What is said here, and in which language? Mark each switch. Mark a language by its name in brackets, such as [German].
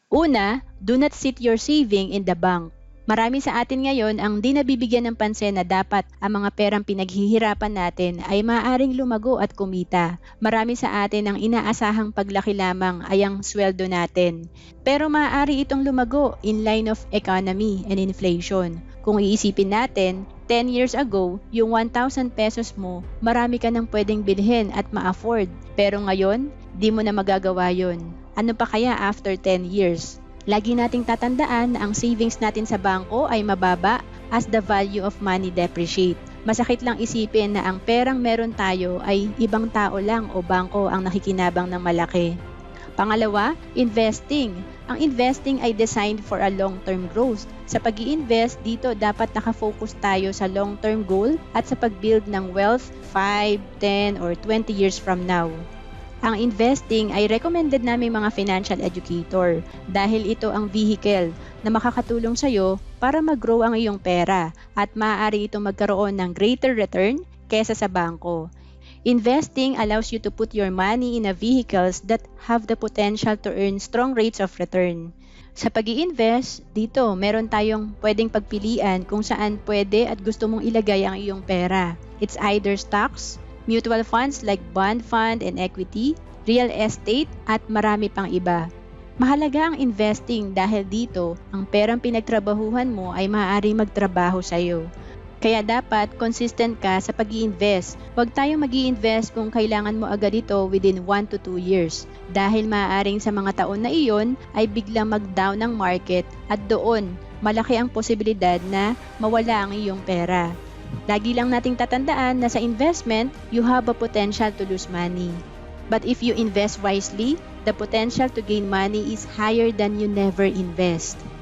[English] Una, do not sit your saving in the bank. [Filipino] Marami sa atin ngayon ang di nabibigyan ng pansin na dapat ang mga perang pinaghihirapan natin ay maaaring lumago at kumita. Marami sa atin ang inaasahang paglaki lamang ay ang sweldo natin. Pero maaari itong lumago [English] in line of economy and inflation. [Filipino] Kung iisipin natin, [English] 10 years ago, [Filipino] yung 1,000 pesos mo, marami ka nang pwedeng bilhin at ma-afford. Pero ngayon, di mo na magagawa yon. Ano pa kaya [English] after 10 years? [Filipino] Lagi nating tatandaan na ang savings natin sa bangko ay mababa [English] as the value of money depreciate. [Filipino] Masakit lang isipin na ang perang meron tayo ay ibang tao lang o bangko ang nakikinabang ng malaki. Pangalawa, investing. Ang investing ay [English] designed for a long-term growth. [Filipino] Sa pag-i-invest, dito dapat nakafocus tayo sa [English] long-term goal [Filipino] at sa pag-build ng wealth [English] 5, 10, or 20 years from now. [Filipino] Ang investing ay recommended naming mga financial educator dahil ito ang vehicle na makakatulong sa iyo para mag-grow ang iyong pera at maaari itong magkaroon ng [English] greater return [Filipino] kesa sa bangko. [English] Investing allows you to put your money in a vehicles that have the potential to earn strong rates of return. [Filipino] Sa pag-i-invest, dito meron tayong pwedeng pagpilian kung saan pwede at gusto mong ilagay ang iyong pera. [English] It's either stocks, mutual funds like bond fund and equity, real estate, [Filipino] at marami pang iba. Mahalaga ang investing dahil dito, ang perang pinagtrabahuhan mo ay maaaring magtrabaho sa iyo. Kaya dapat consistent ka sa pag-i-invest. Huwag tayong mag-i-invest kung kailangan mo agad ito [English] within 1 to 2 years. [Filipino] Dahil maaaring sa mga taon na iyon ay biglang mag-down ang market at doon malaki ang posibilidad na mawala ang iyong pera. Lagi lang nating tatandaan na sa investment, [English] you have a potential to lose money. But if you invest wisely, the potential to gain money is higher than you never invest.